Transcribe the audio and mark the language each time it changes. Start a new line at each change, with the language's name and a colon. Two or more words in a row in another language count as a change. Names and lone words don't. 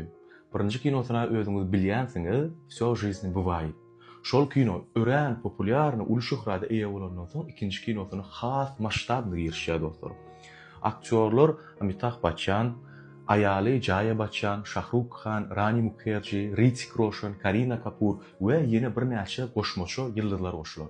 Turkmen: Birinji kinosyna özüňiz bilýänsiňiz,
Russian: "Всё жизнь бывает".
Turkmen: Şol kino örän, populiarny, uly şöhrata eýe bolandan soň ikinji kinosyny has maştably girişýär dostlar. Aktyorlar Amitabh Bachchan, aýaly Jaya Bachchan, Shahrukh Khan, Rani Mukherjee, Hrithik Roshan, Kareena Kapoor we ýene bir näçe goşmaça ýyldızlar goşular.